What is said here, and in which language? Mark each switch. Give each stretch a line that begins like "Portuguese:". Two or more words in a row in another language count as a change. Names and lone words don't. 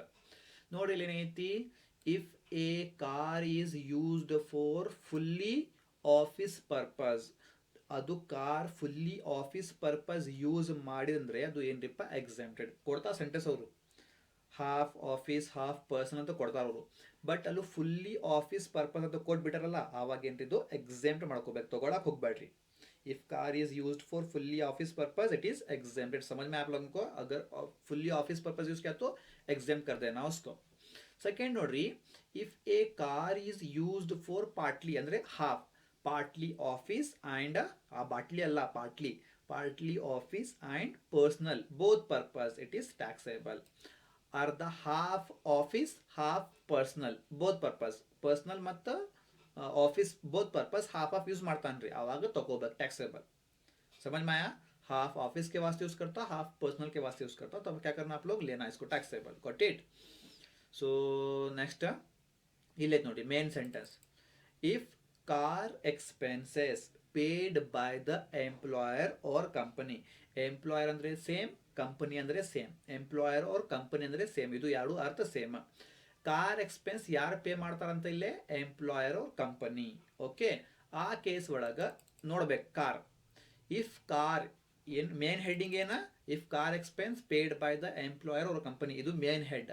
Kannada: ನೋಡಿ ಇಲ್ಲಿ ಏನೈತಿ,
English: if a car is used for fully office purpose, ಅದು car fully office purpose use
Kannada: ಮಾಡಿದ್ರೆ ಅದು ಏನ್ರಿಪ್ಪ
English: ಎಕ್ಸಾಮ್ಟೆಡ್.
Kannada: ಕೊಡ್ತಾ ಸೆಂಟೆನ್ಸ್ ಅವರು
English: half office half person
Kannada: ಅಂತ ಕೊಡ್ತಾರ ಅವರು. ಬಟ್ ಅಲ್ಲೂ
English: fully office purpose
Kannada: ಅಂತ ಕೊಟ್ಬಿಟ್ಟಾರಲ್ಲ, ಆವಾಗ ಏನ್ರಿದು ಎಕ್ಸಾಮ್ಟ್ ಮಾಡ್ಕೋಬೇಕು, ತಗೊಳಕ್ ಹೋಗ್ಬೇಡ್ರಿ.
English: if car is used for fully office purpose it is exempted.
Hindi: समझ में आप लोगों को? अगर
English: fully office purpose use
Hindi: किया तो एग्जेम्प्ट कर देना उसको.
English: सेकेंड नोड्री, if a car is used for partly ಅಂದ್ರೆ half, partly office and partly ಅಲ್ಲ partly office and personal both purpose it is taxable. ಅರ್ಧ half office half personal both purpose, personal ಮತ್ತು office both purpose half of use
Kannada: ಮಾಡ್ತಾನ್ರಿ, ಆವಾಗ ತಗೋಬೇಕು
English: टैक्सेबल.
Hindi: समझ में आया?
English: half office
Hindi: के वास्ते यूज करता,
English: half personal
Hindi: के वास्ते यूज करता, तब क्या करना आप लोग, लेना इसको टैक्सेबल.
English: got it? so next
Kannada: ಇಲ್ಲೇ ನೋಡಿ
English: main sentence. if car expenses paid by the employer or company.
Kannada: एम्प्लॉयर ಅಂದ್ರೆ ಸೇಮ್, ಕಂಪನಿ ಅಂದ್ರೆ ಸೇಮ್. ಎಂಪ್ಲಾಯರ್ और ಕಂಪನಿ ಅಂದ್ರೆ ಸೇಮ್, ಇದು ಎರಡು ಅರ್ಥ ಸೇಮ್.
English: car expense
Kannada: ಯಾರು ಪೇ ಮಾಡ್ತಾರಂತ ಇಲ್ಲೇ, ಎಂಪ್ಲಾಯರ್ ಅವ್ರ ಕಂಪನಿ. ಓಕೆ, ಆ ಕೇಸ್ ಒಳಗೆ ನೋಡ್ಬೇಕು ಕಾರ್.
English: if car ಏನು main heading ಏನ, if car expense paid by the employer ಅವ್ರ ಕಂಪನಿ, ಇದು main head.